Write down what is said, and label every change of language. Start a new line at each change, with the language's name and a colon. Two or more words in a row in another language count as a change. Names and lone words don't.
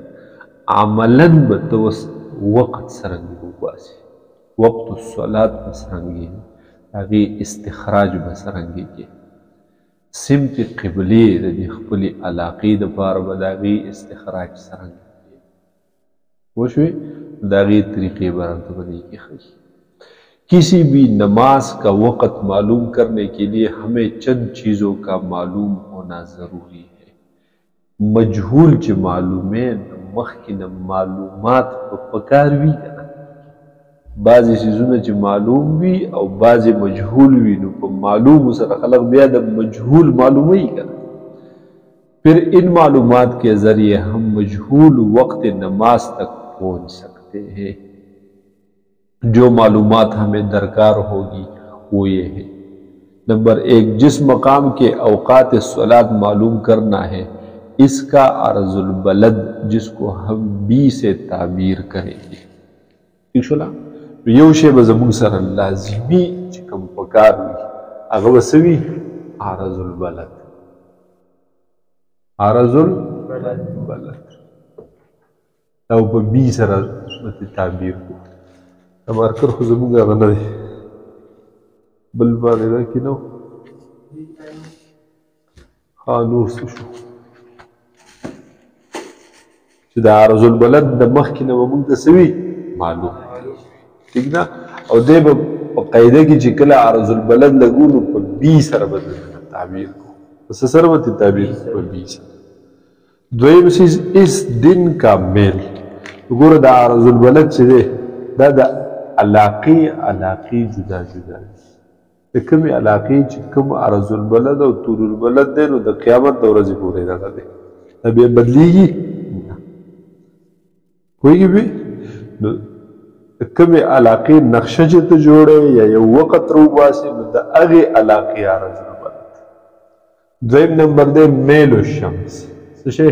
Pashto: عملاً به ته اوس وقت څرنګه وباسي، وقت الصلات به څرنګه، هغې استخراج به څرنګه کې، سمت قبلې د دې خپلې علاقې دپاره به د هغې استخراج څرنګه کې. پوه شوې؟ د هغې طریقې به راته په دې کې ښیي.
Urdu: کسی بھی نماز کا وقت معلوم کرنے کے لیے ہمیں چند چیزوں کا معلوم ہونا ضروری ہے.
Pashto: مجهول چې معلومه مخکې نه معلومات په پکار وي کنه، بعضې چیزونه چې معلوم وي او بعضې مجهول وي، نو په معلوم سره خلق بیا د مجهول معلوموي کنه.
Urdu: پھر ان معلومات کے ذریعے ہم مجهول وقت نماز تک پہنچ سکتے ہیں. جو معلومات ہمیں درکار ہوگی وہ یہ ہے: نمبر 1، جس مقام کے اوقات صلاۃ معلوم کرنا ہے اس کا عرض البلد جس کو ہم بی سے تعبیر کریں گے.
Pashto: ٹھیک شولا؟ یو شی به زموږ سره لازمي چې کوم پکار وي هغه به څه وي؟ عرض البلد. عرض البلد او په بی سره به تعبیر کوو. مارکر خو زمونږ هغه نه دی، بل باندې دا کې نه و. ها نور څه شو چې د عرض البلد د مخکې نه به مونږ ته څه وي؟ معلوم. ٹھیک ده؟ او دی به په قاعده کې چې کله عرض البلد لګو نو په بي سره به تعبیر کوو. په څه سره به تعبیر کوو؟ په بي سره. دویم چیز
Urdu: اس دن کا میل.
Pashto: وګوره د عرض البلد چې دی دا د علاقې جدا جدا دي. د کومې علاقې چې کوم عرض البلد او طول البلد دی نو د قیامت د ورځې پورې دغه دی، دا بیا بدلیږي نه. پوهېږي بې؟ نو د کومې علاقې نقشه چې ته جوړوې یا یو وخت راوباسې نو د هغې علاقې عرض البلد. دویم نمبر دی میل الشمس. څه شی؟